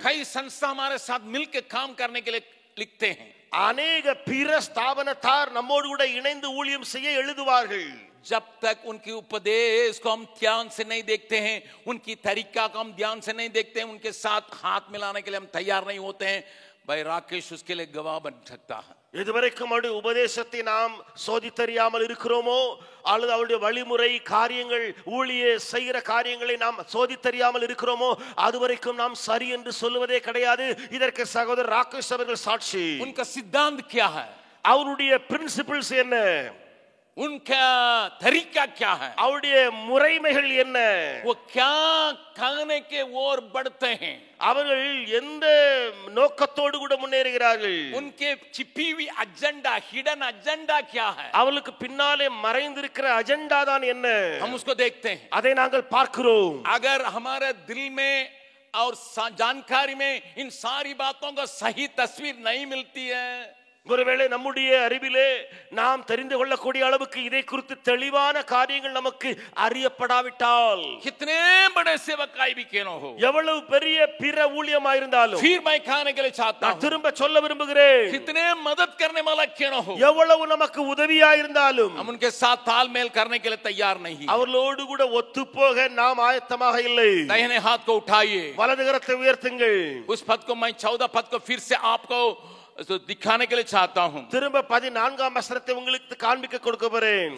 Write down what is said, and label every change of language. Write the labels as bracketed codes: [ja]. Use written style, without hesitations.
[hi] कई संस्था हमारे साथ मिलकर काम करने के लिए लिखते हैं. अनेक [ta] பிற ஸ்தாபனத்தார் நம்மோடு கூட இணைந்து ஊழியம் செய்ய எழுதுவார்கள். [hi] जब तक उनकी उपदेश को हम ध्यान से नहीं देखते हैं, उनकी तरीका को हम ध्यान से नहीं देखते हैं, उनके साथ हाथ मिलाने के लिए हम तैयार नहीं होते हैं, भाई राकेश उसके लिए गवाह बन सकता है. [ta] இதுவரைக்கும் அவருடைய உபதேசத்தை நாம் சோதித்தறியாமல் இருக்கிறோமோ அல்லது அவருடைய வழிமுறை காரியங்கள் ஊழிய செய்கிற காரியங்களை நாம் சோதித்தறியாமல் இருக்கிறோமோ அதுவரைக்கும் நாம் சரி என்று சொல்லுவதே கிடையாது. இதற்கு சகோதரர் ராகேஷ் அவர்கள் சாட்சி. [hi] उनका सिद्धांत क्या है, [ta] அவருடைய பிரின்சிபிள்ஸ் என்ன, [hi] उनका तरीका क्या है, [ta] அவருடைய முறைமைகள் என்ன, [hi] वो क्या कहने के ओर बढ़ते हैं, [ta] அவர்கள் எந்த நோக்கத்தோடு கூட முன்னேறுகிறார்கள், [hi] उनके छिपी हुई एजेंडा [en] hidden agenda [hi] क्या है, [ta] அவளுக்கு பின்னாலே மறைந்திருக்கிற அஜெண்டா தான் என்ன, [hi] हम उसको देखते हैं. [ta] அதை நாங்கள் பார்க்கிறோம். [hi] अगर हमारे दिल में और जानकारी में इन सारी बातों का सही तस्वीर नहीं मिलती है, [ta] ஒருவேளை நம்முடைய அறிவிலே நாம் தெரிந்து கொள்ளக்கூடிய அளவுக்கு இதை குறித்து தெளிவான காரியங்கள் நமக்கு அறியப்படாவிட்டால், [hi] कितने बड़े सेवकाई भी क्यों हो, [ta] எவ்வளவு பெரிய பிற ஊழியமாயிருந்தாலும், [hi] फिर मैं कहने के लिए चाहता हूं, [ta] திரும்ப சொல்ல விரும்புகிறேன், [hi] कितने मदद करने वाला क्यों हो, [ta] எவ்வளவு நமக்கு உதவியாயிருந்தாலும் [hi] हम उनके साथ तालमेल करने के लिए तैयार नहीं. [ta] அவர்களோடு கூட ஒத்துப்போக நாம் ஆயத்தமாக இல்லை. [hi] दाहिने हाथ को उठाइए, [ta] வலது கரத்தை உயர்த்துங்கள். [hi] उस पद को मैं 14 पद को फिर से आपको तो दिखाने के लिए चाहता हूं. [ta] திரும்ப 14ஆம் வசனத்தை உங்களுக்கு காண்பிக்க கொடுக்க போறேன்.